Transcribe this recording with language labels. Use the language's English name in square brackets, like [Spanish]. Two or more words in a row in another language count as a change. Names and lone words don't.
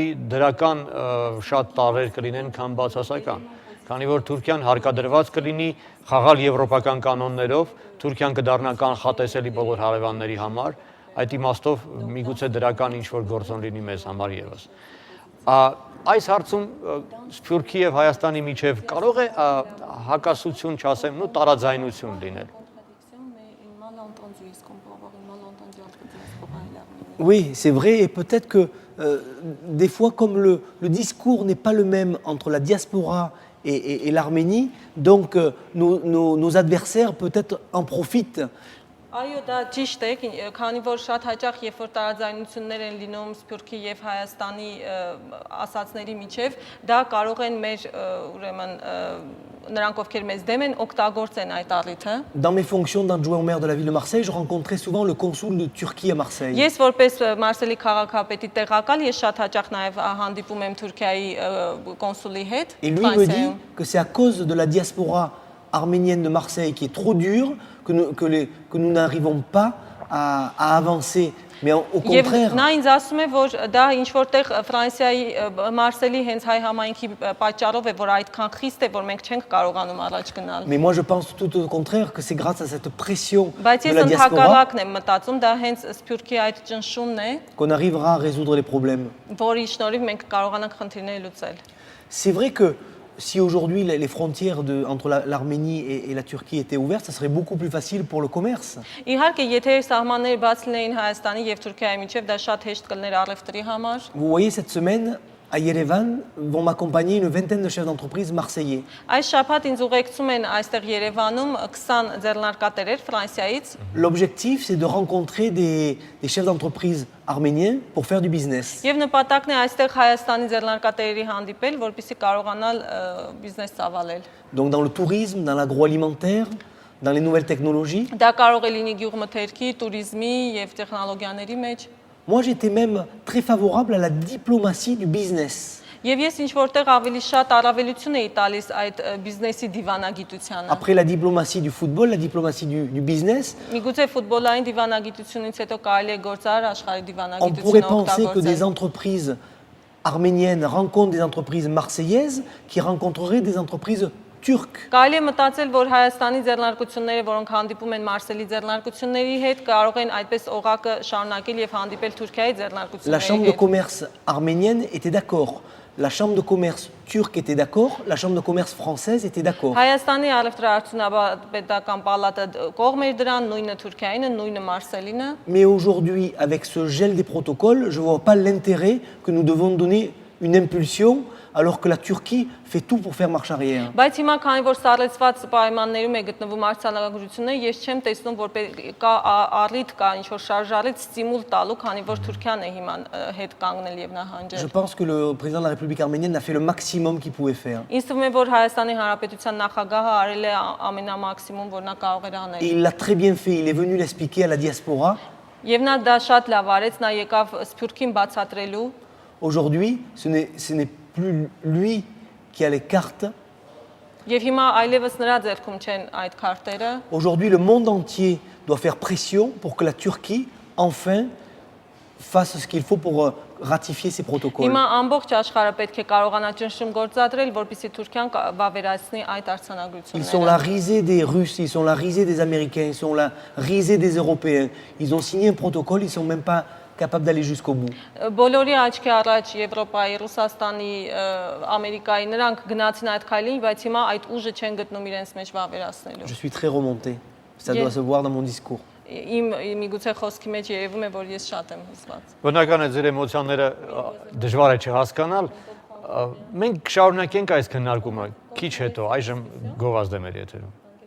[Armenian] դրական շատ տարրեր կլինեն, քան բացասական։ Քանի որ Թուրքիան հարկադրված կլինի խաղալ եվրոպական կանոններով, Թուրքիան կդառնա կանխատեսելի բոլոր հարևանների համար, այդ իմաստով միգուցե դրական ինչ-որ գործոն լինի մեզ համար եւս։ Այս հարցում Սփյուռքի եւ Հայաստանի միջև կարող է հակասություն, չասեմ, ու տարաձայնություն լինել։ [French] Oui, c'est vrai, et peut-être que des fois, comme le discours n'est pas le même entre la diaspora et l'Arménie, donc nos adversaires peut-être en profitent [Armenian] Այո, դա ճիշտ է, քանի որ շատ հաճախ երբ որ տարաձայնություններ են լինում Սփյուռքի եւ Հայաստանի ասածների միջև, դա կարող են մեր ուրեմն նրանք ովքեր մեզ դեմ են օգտագործեն այդ առիթը։ [French] Dans mes fonctions d'adjoint au maire de la ville de Marseille, je rencontrais souvent le consul de Turquie à Marseille. [Armenian] Ես որպես Մարսելի քաղաքապետի տեղակալ ես շատ հաճախ նաև հանդիպում եմ Թուրքիայի կոնսուլի հետ։ [French] Et lui me dit que c'est à cause de la diaspora arménienne de Marseille qui est trop dure que nous n'arrivons pas à avancer. Mais au contraire, [Armenian] Նա ինձ ասում է, որ դա ինչ որտեղ Ֆրանսիայի Մարսելի հենց հայ համայնքի պատճառով է, որ այդքան խիստ է, որ մենք չենք կարողանում առաջ գնալ։ [French] mais moi je pense tout au contraire que c'est grâce à cette pression [Armenian] Բայց [French] de [Armenian] ես [French] la diaspora [Armenian] ընդհակառակն եմ մտածում, դա հենց Սփյուռքի այդ ճնշումն է, [French] qu'on arrivera à résoudre les problèmes. [Armenian] որի շնորհիվ մենք կարողանանք խնդիրները լուծել։ [French] C'est vrai que si aujourd'hui les frontières entre l'Arménie et la Turquie étaient ouvertes, ça serait beaucoup plus facile pour le commerce. [Armenian] Իհարկե, եթե սահմանները բաց լինեին Հայաստանի եւ Թուրքիայի միջև, դա շատ հեշտ կլիներ առևտրի համար։ [French] Vous voyez, cette semaine, à Yerevan, vont m'accompagner une vingtaine de chefs d'entreprise marseillais. [Armenian] Այս շաբաթ ինձ ուղեկցում են այստեղ Երևանում 20 ձեռնարկատերեր Ֆրանսիայից։ [French] L'objectif, c'est de rencontrer des chefs d'entreprise arméniens pour faire du business. [Armenian] Եվ նպատակն է այստեղ Հայաստանի ձեռնարկատերերի հանդիպել, որպեսզի կարողանալ բիզնես ծավալել։ [French] Donc dans le tourisme, dans l'agroalimentaire, dans les nouvelles technologies. [Armenian] Դա կարող է լինի գյուղմթերքի, туриզմի եւ տեխնոլոգիաների մեջ։ [French] Moi, j'étais même très favorable à la diplomatie du business. [Armenian] Եվ ես ինչ որտեղ ավելի շատ առավելություն էի տալիս այդ բիզնեսի դիվանագիտությանը։ [French] Après la diplomatie du football, la diplomatie du business, [Armenian] Միգուցե ֆուտբոլային դիվանագիտությունից հետո կարելի է գործարար աշխարհի [French] on pourrait [Armenian] դիվանագիտությունը [French] penser que des [Armenian] օգտագործել։ [French] entreprises arméniennes rencontrent des entreprises marseillaises qui rencontreraient des entreprises turques. [Armenian] Կարելի է մտածել, որ Հայաստանի ձեռնարկությունները, որոնք հանդիպում են Մարսելի ձեռնարկությունների հետ, կարող են այդպես օղակը շարունակել եւ հանդիպել Թուրքիայի [French] La chambre [Armenian] ձեռնարկությունների [French] de [Armenian] հետ։ [French] commerce arménienne était d'accord. La chambre de commerce turque était d'accord. La chambre de commerce française était d'accord. [Armenian] Հայաստանի առևտրաարդյունաբերական պալատը կողմ էր դրան, նույնը Թուրքիայինը, նույնը Մարսելինը։ [French] Mais aujourd'hui, avec ce gel des protocoles, je ne vois pas l'intérêt que nous devons donner une impulsion alors que la Turquie fait tout pour faire marche arrière. [Armenian] Բայց հիմա քանի որ սառեցված պայմաններում է գտնվում արձանագրությունը, ես չեմ տեսնում որ կա առիթ կա ինչ որ շարժարից ստիմուլ տալու, քանի որ Թուրքիան է հիմա հետ կանգնել եւ [French] Je [Armenian] նահանջել։ [French] pense que le président de la République arménienne a fait le maximum qu'il pouvait faire. [Armenian] Ինձ թվում է որ Հայաստանի Հանրապետության նախագահը արել է ամենամաքսիմում, որ նա կարող էր [French] Et [Armenian] անել։ [French] il l'a très bien fait. Il est venu l'expliquer à la diaspora. [Armenian] Եվ նա դա շատ լավ արեց, նա եկավ Սփյուռքին բացատրելու։ [French] Aujourd'hui, ce n'est plus lui qui a les cartes. [Armenian] Եվ հիմա այլևս նրա ձեռքում չեն այդ քարտերը։ [French] Aujourd'hui, le monde entier doit faire pression pour que la Turquie, enfin, fasse ce qu'il faut pour ratifier ces protocoles. [Armenian] Հիմա ամբողջ աշխարհը պետք է կարողանա ճնշում գործադրել, որպեսզի Թուրքիան վավերացնի այդ [French] Ils sont la [Armenian] արձանագրությունները։ [French] risée des Russes, ils sont la risée des Américains, ils sont la risée des Européens. Ils ont signé un protocole, ils ne sont même pas capables d'aller jusqu'au bout. [Armenian] Բոլորի աչքի առաջ Եվրոպայի, Ռուսաստանի, Ամերիկայի նրանք գնացին այդ քայլին, բայց հիմա այդ ուժը չեն գտնում իրենց մեջ վավերացնելու։ [French] Je suis très remonté. Ça doit se voir dans mon discours. [Armenian] Իմ միգուցե խոսքի մեջ երևում է, որ ես շատ եմ հուզված։ Բնական է ձեր էմոցիաները դժվար է չհասկանալ։ Մենք կշարունակենք այս քննարկումը քիչ հետո, այժմ գովազդ է մեր եթերում։